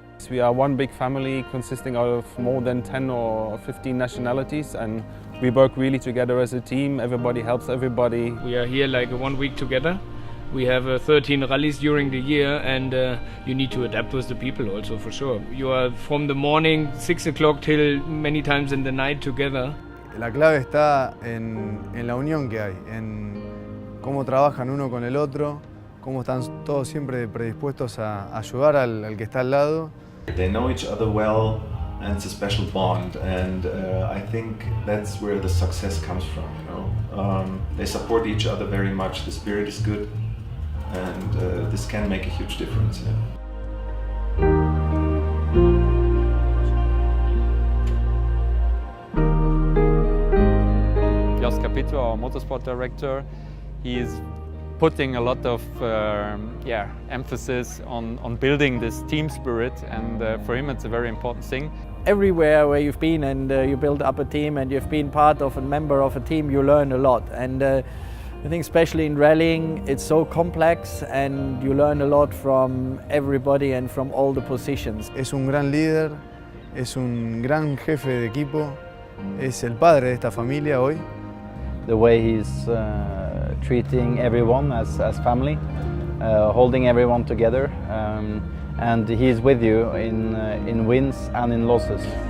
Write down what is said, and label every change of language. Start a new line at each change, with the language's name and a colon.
English: We are one big family consisting of more than 10 or 15 nationalities, and we work really together as a team. Everybody helps everybody. We are here like 1 week together. We have 13 rallies during the year, and you need to adapt with the people also, for sure. You are from the morning, 6 o'clock, till many times in the night together.
Spanish: La clave está en la unión que hay, en cómo trabajan uno con el otro, cómo están todos siempre predispuestos a ayudar al que está al lado.
English: They know each other well, and it's a special bond, and I think that's where the success comes from, you know. They support each other very much, the spirit is good, and this can make a huge difference. Yeah. Jos Capito, our motorsport director, He is putting a lot of emphasis on building this team spirit, and for him it's a very important thing. Everywhere where you've been and you build up a team and you've been part of a member of a team, you learn a lot. And I think especially in rallying, it's so complex and you learn a lot from everybody and from all the positions.
Spanish: Es un gran líder, es un gran jefe de equipo, es el padre de esta familia hoy.
English: The way he's treating everyone as family, holding everyone together, and he's with you in wins and in losses.